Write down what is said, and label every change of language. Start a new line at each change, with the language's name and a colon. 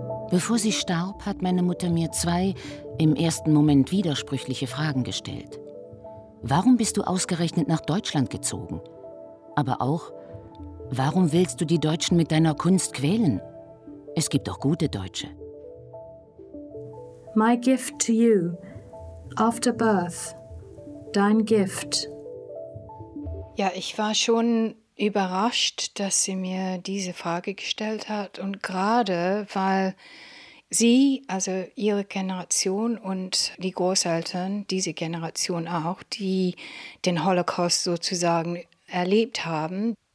German: Bevor sie starb, hat meine Mutter mir zwei, im ersten Moment widersprüchliche Fragen gestellt. Warum bist du ausgerechnet nach Deutschland gezogen? Aber auch, warum willst du die Deutschen mit deiner Kunst quälen? Es gibt auch gute Deutsche.
English: My gift to you, after birth,
German: dein Gift. Ja, ich war schon überrascht, dass sie mir diese Frage gestellt hat. Und gerade, weil sie, also ihre Generation und die Großeltern, diese Generation auch, die den Holocaust sozusagen erlebt haben.